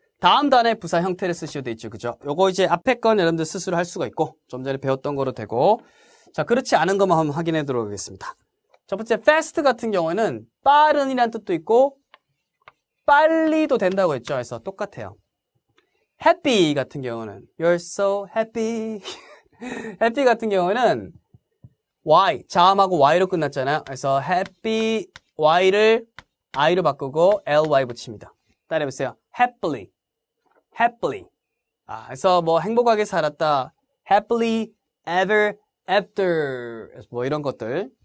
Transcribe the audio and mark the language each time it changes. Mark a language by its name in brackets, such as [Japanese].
[Korean] 다음 단에 부사 형태를 쓰셔도 돼 있죠. 그죠? 요거 이제 앞에 건 여러분들 스스로 할 수가 있고, 좀 전에 배웠던 거로 되고, 자, 그렇지 않은 것만 한번 확인해 보도록 하겠습니다. 첫 번째, fast 같은 경우에는 빠른이라는 뜻도 있고, 빨리도 된다고 했죠. 그래서 똑같아요. [English] happy [Korean] 같은 경우는, [English] you're so happy. [Korean] happy 같은 경우는, y, 자음하고 y로 끝났잖아요. 그래서 happy, y를 i로 바꾸고 ly 붙입니다. 따라해보세요. happily. 그래서 뭐 행복하게 살았다. [English] happily ever after. [Korean] 뭐 이런 것들.